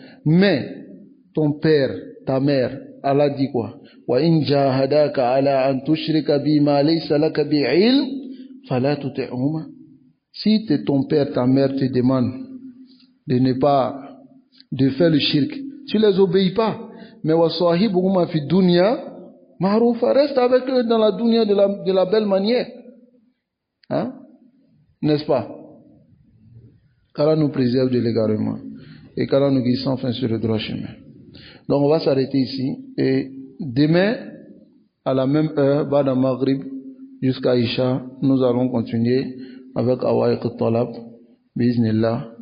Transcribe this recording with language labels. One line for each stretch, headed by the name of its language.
French: Mais ton père, ta mère, Allah dit quoi?
Arabic: وَإِنْ جَاهَدَاكَ عَلَىٰ أَن تُشْرِكَ بِي مَا لَيْسَ لَكَ بِعِلْمٍ فَلَا تُطِعْهُمَا.
French: Si ton père, ta mère te demandent de faire le shirk, tu les obéis pas. Mais
Arabic: وَصَاحِبُهُمَا فِي الدُّنْيَا مَعْرُوفًا.
French: Reste avec eux dans la dunya de la belle manière. Hein? N'est-ce pas? Qu'Allah nous préserve de l'égarement et qu'Allah nous guide sans fin sur le droit chemin. Donc on va s'arrêter ici et demain à la même heure, Ba'da Maghrib jusqu'à Isha, nous allons continuer avec Awaiq al-Talab
Arabic: bi'iznillah.